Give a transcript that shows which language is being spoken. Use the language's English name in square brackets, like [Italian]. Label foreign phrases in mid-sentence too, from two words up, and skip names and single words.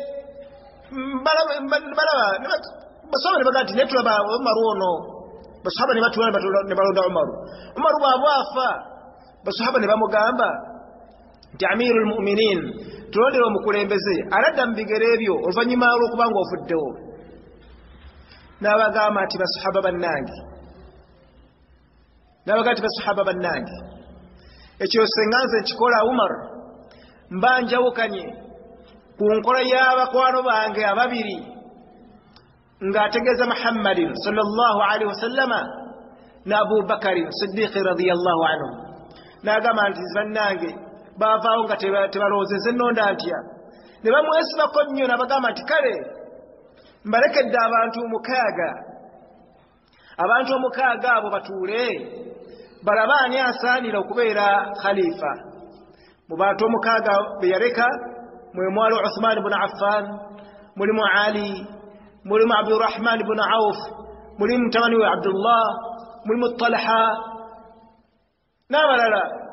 [Ganda] basahaba ne bagamba nti naye tulaba Umaru ono basahaba ne batuula ne balonda Umaru bw'afa basahaba ne bamugamba nti [Arabic] أمير المؤمنين [Ganda] tulondera omukulembeze aladda mu bigere ebyo oluvannyuma lw'okuba ng'ofuddewo n'abagamba nti basahaba bannange ekyo senga nze nkikola Umar mba njawukanye ku nkola y'abakwano bange ababiri ng'ategeeza [Arabic] محمد صلى الله عليه وسلم [Ganda] ne Abubakarin Siddiq [Arabic] رضي الله عنه [Ganda] n'agamba nti bannange baavaawo nga tebalowoozezza ennonda ntya ne bamwesibako nnyo n'abagamba nti kale mbalekedde abantu omukaaga abo batuule balaba ani asaanira okubeera khalifa mu bantu omukaaga be yaleka mwe mwali Uthman ibn Affan mulimu Ali mulimu Abdurrahman ibn Auf mulimu mutabani we Abdullah mulimu Talha n'abalala